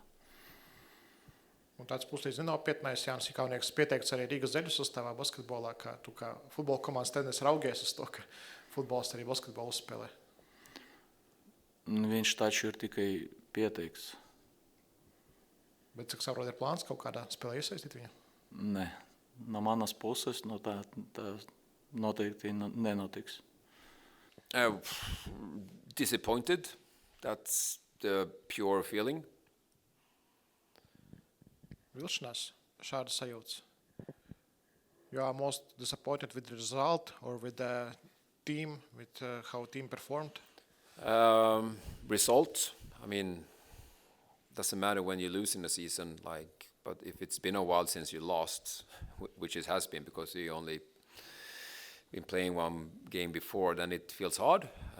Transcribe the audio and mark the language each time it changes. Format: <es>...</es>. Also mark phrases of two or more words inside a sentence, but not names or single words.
<lv>Un tāds puslīdz nenopietnais Jānis Ikaunieks pieteikts arī Rīgas Zeļu sastāvā basketbolā, kā tu kā futbola komandas treneris raugies uz to, ka futbols arī basketbolu uzspēlē. Viņš taču ir tikai pieteikts. Bet, cik saprot, ir plāns kaut kādā spēlē iesaistīt viņu? Nē, no manas puses tā noteikti nenotiks.</lv> <en>Disappointed. That's the pure feeling.</en> <lv>Vilšanās, šādas sajūtas.</lv> <en>You are most disappointed with the result or with the team, with how team performed? Result, I mean, doesn't matter when you lose in a season, but if it's been a while since you lost, which it has been because you only been playing one game before, then it feels hard.</en>